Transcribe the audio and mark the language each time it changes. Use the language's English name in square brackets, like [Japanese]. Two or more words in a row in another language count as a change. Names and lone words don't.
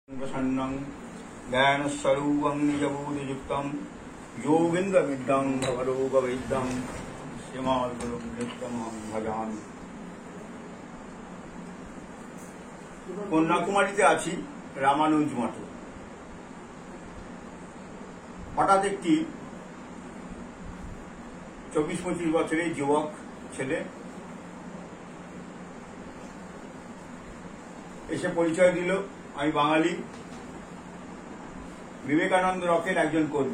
[Sanskrit] प्रसन्नं ज्ञानस्वरूपं निजबोधयुक्तं योगीन्द्रविद्यां भवरोगवैद्यं श्रीमाद्गुरुं नित्यमहं भजामि। [Bangla] কন্যাকুমারীতে আছি রামানুজ মঠে। হঠাৎ একটি 24-25 বছরের যুবক ছেলে এসে পরিচয় দিল, আমি বাঙালি, বিবেকানন্দ রকের একজন কর্মী।